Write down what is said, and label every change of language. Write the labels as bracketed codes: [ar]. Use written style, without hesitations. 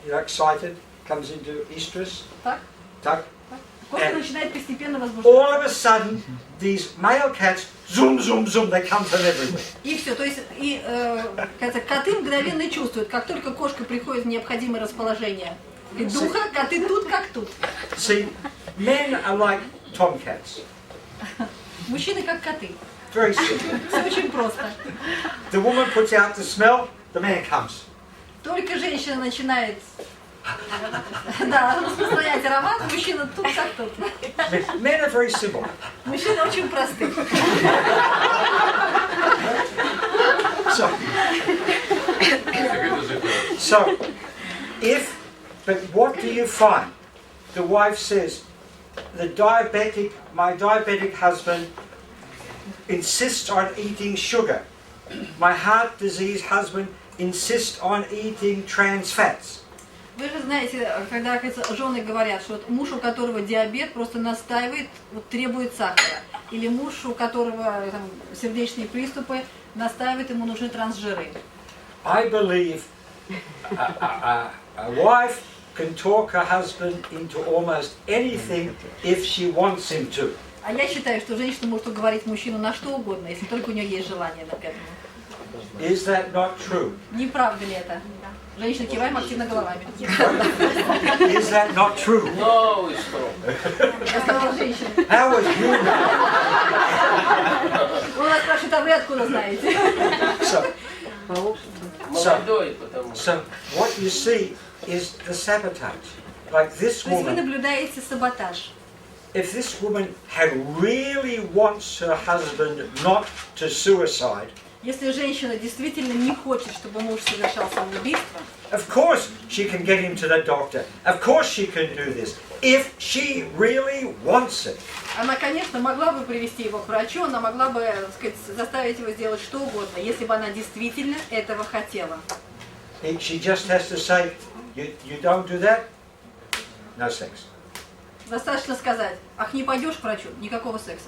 [en] You know, excited, comes into estrus. [ru] Так? Tak. Кошка [en] And [ru] начинает постепенно [en] all [ru] возбуждаться. [en] of a sudden, these male cats, zoom, zoom, zoom, they come from everywhere. [ru] И все, то есть коты мгновенно чувствуют, как только кошка приходит в необходимое расположение духа, коты тут как тут. [en] See, men are like tomcats. [ru] Мужчины как коты. [en] Very simple. [ru] Все очень просто. [en] The woman puts out the smell, the man comes. [ru] Только женщина начинает распространять аромат, мужчина тут как тут. [en] Men are very simple. [ru] Мужчины очень просты. [en] So, but what do you find? The wife says, my diabetic husband insists on eating sugar. My heart disease husband insists on eating trans fats. [ru] Вы же знаете, когда жены говорят, что вот муж, у которого диабет, просто настаивает, вот, требует сахара. Или муж, у которого там, сердечные приступы, настаивает, ему нужны трансжиры. [en] I believe a wife can talk her husband into almost anything if she wants him to. [ru] А я считаю, что женщина может уговорить мужчину на что угодно, если только у нее есть желание к этому. [en] Is that not true? [ru] Не правда ли это? Женщины киваем активно головами. [en] Is that not true? No, it's true. [ru] Я сказала женщина. [en] How would you know? [ru] Он нас спрашивает, а вы откуда знаете? Молодой, потому что. [en] So what you see is the sabotage. Like this [ru] То есть вы [en] woman, [ru] наблюдаете саботаж. [en] if this woman had really wants her husband not to suicide, [ru] Если женщина действительно не хочет, чтобы муж совершал самоубийство, [en] of course she can get him to the doctor. Of course she can do this. If she really wants it. [ru] она, конечно, могла бы привести его к врачу, она могла бы, так сказать, заставить его сделать что угодно, если бы она действительно этого хотела. [en] She just has to say, you don't do that, no sex. [ru] Достаточно сказать, ах, не пойдешь к врачу, никакого секса.